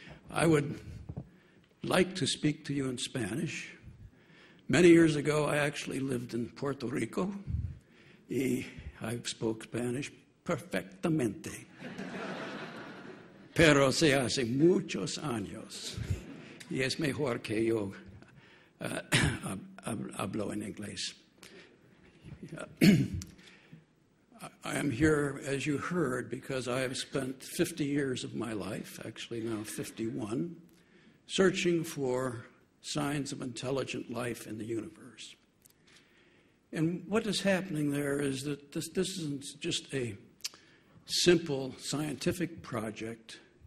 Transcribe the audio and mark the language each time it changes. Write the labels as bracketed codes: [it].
[en] I would like to speak to you in Spanish. Many years ago, I actually lived in Puerto Rico, y I spoke Spanish perfectamente. [es] Pero se hace muchos años, y es mejor que yo hablo en inglés. [en] I am here, as you heard, because I have spent 50 years of my life, actually now 51, searching for signs of intelligent life in the universe. And what is happening there is that this isn't just a simple scientific project.